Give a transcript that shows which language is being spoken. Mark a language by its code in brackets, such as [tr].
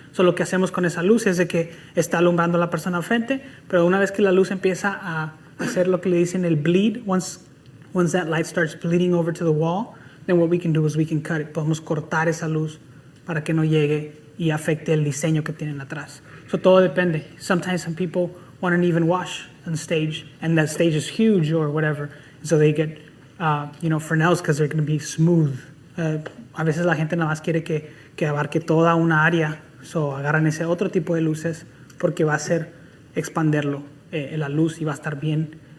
[es] So lo que hacemos con esa luz es de que está alumbrando a la persona al frente, pero una vez que la luz empieza a hacer lo que le dicen el bleed, [en] once that light starts bleeding over to the wall, then what we can do is we can cut it. [es] Podemos cortar esa luz para que no llegue y afecte el diseño que tienen atrás. So todo depende. [en] Sometimes some people want an even wash on the stage, and that stage is huge or whatever. So they get, Fresnels because they're going to be smooth. [es] A veces la gente nada más quiere que abarque toda una área. So agarran ese otro tipo de luces porque va a hacer expanderlo la luz y va a estar bien